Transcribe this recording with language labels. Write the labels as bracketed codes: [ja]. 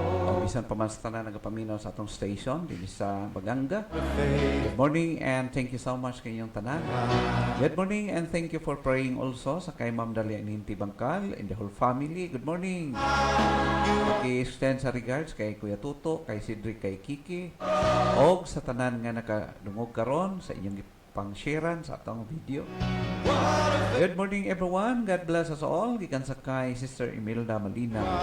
[ceb] O bisan pa man sa tanan nagapaminaw sa atong station dinhi sa Baganga. [en] Good morning and thank you so much [ceb] kayong tanan. [en] Good morning and thank you for praying also [ceb] sa kay [en] Ma'am Dalia Ninti Bangkal and the whole family. Good morning. Extend [ceb] sa [en] regards [ceb] kay Kuya Tuto, kay Cedric, kay Kiki, og sa tanan nga nakadungog karon sa inyong pang-sharean sa atong video. [en] Good morning everyone. God bless us all. [ceb] Gikan sa kay [en] Sister Imelda Malina.